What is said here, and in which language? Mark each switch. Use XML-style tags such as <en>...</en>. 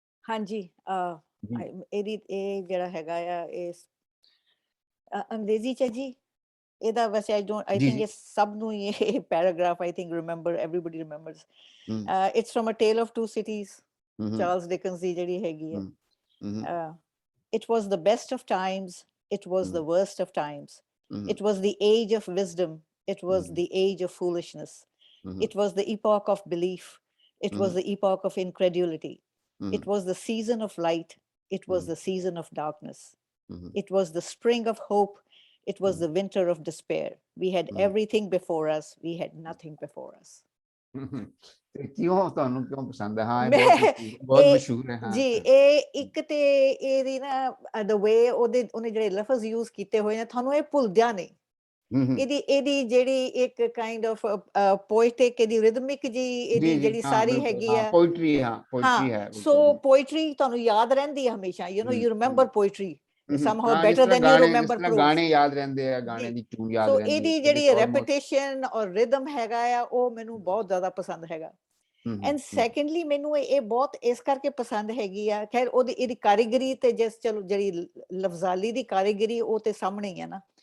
<pa>ਹਾਂਜੀ, ਇਹਦੀ ਇਹ ਜਿਹੜਾ ਹੈਗਾ ਆ, ਇਹ ਅੰਗਰੇਜ਼ੀ 'ਚ ਜੀ, ਇਹਦਾ ਵੈਸੇ</pa> <en>I think</en> <pa>ਇਹ ਸਭ ਨੂੰ ਇਹ paragraph</pa> <en>I think everybody remembers. It's from A Tale of Two Cities, Charles Dickens</en> <pa>ਦੀ ਜਿਹੜੀ ਹੈਗੀ ਹੈ.</pa> <en>It was the best of times, it was the worst of times. It was the age of wisdom, it was the age of foolishness. It was the epoch of belief, it was the epoch of incredulity. It was the season of light, it was the season of darkness. It was the spring of hope, it was the winter of despair. We had everything before us, we had nothing before us.</en> <pa>ਕਿਉਂ ਤੁਹਾਨੂੰ ਕਿਉਂ ਪਸੰਦ ਹੈ? ਹਾਂ ਇਹ ਬਹੁਤ ਮਸ਼ਹੂਰ ਹੈ। ਹਾਂ ਜੀ, ਇਹ ਇੱਕ ਤੇ ਇਹਦੀ ਨਾ</pa> <en>the way</en> <pa>ਉਹਨੇ ਜਿਹੜੇ ਲਫ਼ਜ਼ ਯੂਜ਼ ਕੀਤੇ ਹੋਏ ਨੇ ਤੁਹਾਨੂੰ ਇਹ ਭੁੱਲਦਿਆ ਨਹੀਂ। ਇਹਦੀ ਜਿਹੜੀ ਇੱਕ ਕਾਈਂਡ ਆਫ ਪੋਇਟਿਕ ਇਹਦੀ ਰਿਦਮਿਕ ਜੀ ਇਹਦੀ ਜਿਹੜੀ ਸਾਰੀ ਹੈਗੀ ਆ ਪੋਇਟਰੀ। ਹਾਂ ਪੋਇਟਰੀ ਹੈ। ਸੋ ਪੋਇਟਰੀ ਤੁਹਾਨੂੰ ਯਾਦ ਰਹਿੰਦੀ ਹੈ ਹਮੇਸ਼ਾ,</pa> <en>you remember poetry somehow better than you remember prose.</en> <pa>ਗਾਣੇ ਯਾਦ ਰਹਿੰਦੇ ਆ, ਗਾਣੇ ਦੀ ਟਿਊਨ ਯਾਦ ਰਹਿੰਦੀ ਹੈ। ਸੋ ਇਹਦੀ ਜਿਹੜੀ ਰੈਪੀਟੇਸ਼ਨ ਔਰ ਰਿਦਮ ਹੈਗਾ ਆ ਉਹ ਮੈਨੂੰ ਬਹੁਤ ਜ਼ਿਆਦਾ ਪਸੰਦ ਹੈਗਾ। ਐਂਡ ਸੈਕੰਡਲੀ ਮੈਨੂੰ ਇਹ ਬਹੁਤ ਇਸ ਕਰਕੇ ਪਸੰਦ ਹੈਗੀ ਆ, ਖੈਰ ਇਹਦੀ ਕਾਰੀਗਰੀ ਤੇ ਚਲੋ ਜਿਹੜੀ ਲਫ਼ਜ਼ਾਲੀ ਦੀ ਕਾਰੀਗਰੀ ਉਹ ਤੇ ਸਾਹਮਣੇ ਹੀ ਆ ਨਾ।</pa>